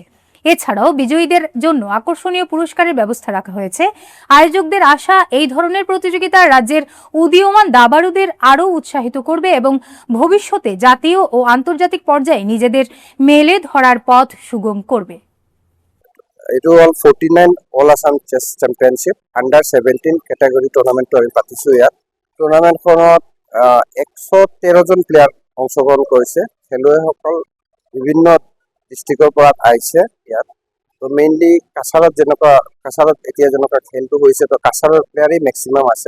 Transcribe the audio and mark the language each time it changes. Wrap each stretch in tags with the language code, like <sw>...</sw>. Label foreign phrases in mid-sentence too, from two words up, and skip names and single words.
<bn>এছাড়াও বিজয়ীদের জন্য আকর্ষণীয় পুরস্কারের ব্যবস্থা রাখা হয়েছে। আয়োজকদের আশা, এই ধরনের প্রতিযোগিতা রাজ্যের উদীয়মান দাবাড়ুদের আরও উৎসাহিত করবে এবং ভবিষ্যতে জাতীয় ও আন্তর্জাতিক পর্যায়ে নিজেদের মেলে ধরার পথ সুগম করবে।</bn> <as>এইটো হ'ল 49 অল আসাম চেছ চেম্পিয়নশ্বিপ আণ্ডাৰ 17 কেটাগৰী টুৰ্ণামেণ্টটো আমি পাতিছোঁ। ইয়াত টুৰ্ণামেণ্টখনত 113 জন প্লেয়াৰ অংশগ্ৰহণ কৰিছে। খেলুৱৈসকল বিভিন্ন ডিষ্ট্ৰিক্টৰ পৰা আহিছে। ইয়াত তো মেইনলি কাছাৰত এতিয়া যেনেকুৱা খেলটো হৈছে তো কাছাৰৰ প্লেয়াৰেই মেক্সিমাম আছে।</as>